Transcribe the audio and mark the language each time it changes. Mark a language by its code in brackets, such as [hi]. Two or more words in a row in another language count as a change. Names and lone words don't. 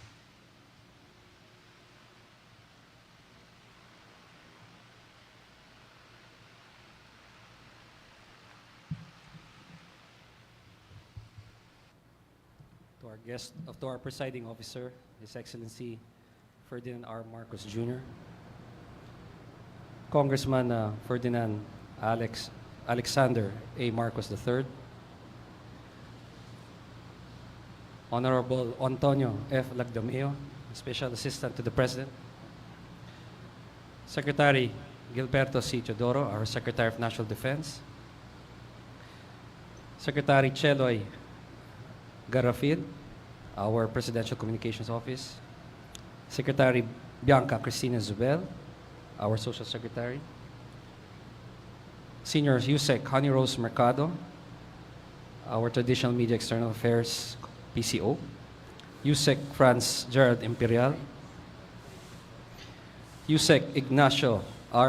[en] To our presiding officer, His Excellency Ferdinand R. Marcos Jr., Congressman Ferdinand Alexander A. Marcos III, Honorable Antonio F. Lagdameo, Special Assistant to the President, Secretary Gilberto C. Teodoro, our Secretary of National Defense, Secretary Cheloy Garafil, our Presidential Communications Office, Secretary Bianca Cristina Zubel, our Social Secretary, Senior Yusek Honey Rose Mercado, our Traditional Media External Affairs PCO, Yusek Franz Gerald Imperial, Yusek Ignacio R.